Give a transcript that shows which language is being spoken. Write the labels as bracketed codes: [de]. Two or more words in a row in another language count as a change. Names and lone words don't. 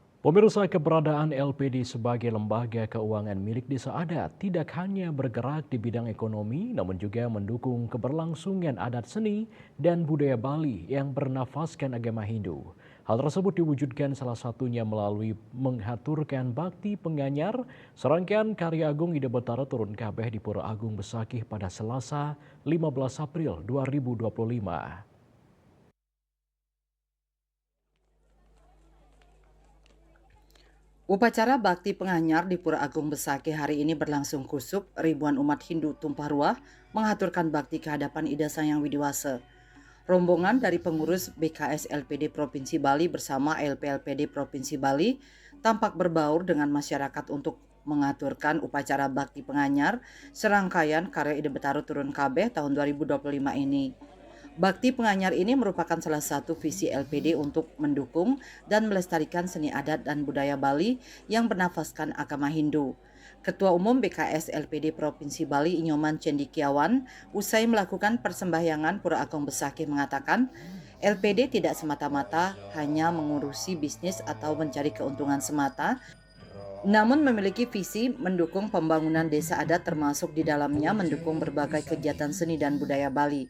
[id] Pemirsa, keberadaan LPD sebagai lembaga keuangan milik desa adat tidak hanya bergerak di bidang ekonomi, namun juga mendukung keberlangsungan adat seni dan budaya Bali yang bernafaskan agama Hindu. Hal tersebut diwujudkan salah satunya melalui menghaturkan bakti penganyar, serangkaian karya Agung Ida Betara turun kabeh di Pura Agung Besakih pada Selasa 15 April 2025. Upacara bakti penganyar di Pura Agung Besakih hari ini berlangsung kusuk. Ribuan umat Hindu tumpah ruah mengaturkan bakti kehadapan Ida Sang Widiwasa. Rombongan dari pengurus BKS LPD Provinsi Bali bersama LPLPD Provinsi Bali tampak berbaur dengan masyarakat untuk mengaturkan upacara bakti penganyar serangkaian karya Ida Betara Turun Kabeh tahun 2025 ini. Bakti Penganyar ini merupakan salah satu visi LPD untuk mendukung dan melestarikan seni adat dan budaya Bali yang bernafaskan agama Hindu. Ketua Umum BKS LPD Provinsi Bali Inyoman Cendikiawan usai melakukan persembahyangan Pura Agung Besakih mengatakan, LPD tidak semata-mata hanya mengurusi bisnis atau mencari keuntungan semata, namun memiliki visi mendukung pembangunan desa adat termasuk di dalamnya mendukung berbagai kegiatan seni dan budaya Bali.